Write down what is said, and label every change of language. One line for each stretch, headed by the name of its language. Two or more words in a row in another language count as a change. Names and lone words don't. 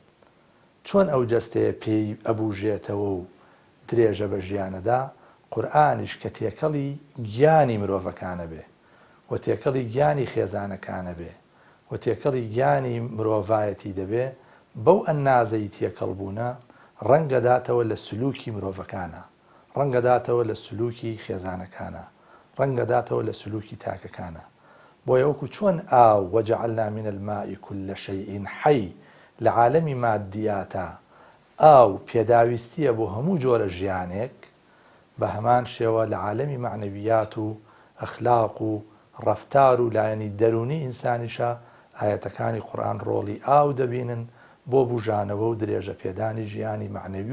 Central Kurdish: چۆن ئەو جەستەیە پێی ئەبوژێتەوە و درێژە بە ژیانەدا قورئانیش کە تێکەڵی گیانی مرۆڤەکانە بێ و تێکەڵی گیانی خێزانەکانە بێ و تێکەڵی گیانی مرۆڤایەتی دەبێ بەو ئەندازەی تێکەڵبوونە ڕەنگەداتەوە لە سلووکی مرۆڤەکانە ڕەنگەداتەوە لە سلووکی خێزانەکانە ڕەنگەداتەوە لە سلووکی تاکەکانە بۆیە وەکو چۆن ئاو
Arabic: وەجعلنا من الماء كل شيء حي
Central Kurdish: لە عالەمی مادیاتە ئاو پێداویستیە بۆ هەموو جۆرە ژیانێک بە هەمان شێوە لە عالەمی معنەویات و ئەخلاق و ڕەفتار و لایەنی دەرونی ئینسانیشە ئاەتەکانی قورئان ڕۆڵی ئاو دەبینن بۆ بوژانەوە و درێژە پێدانی ژیانی معنەوی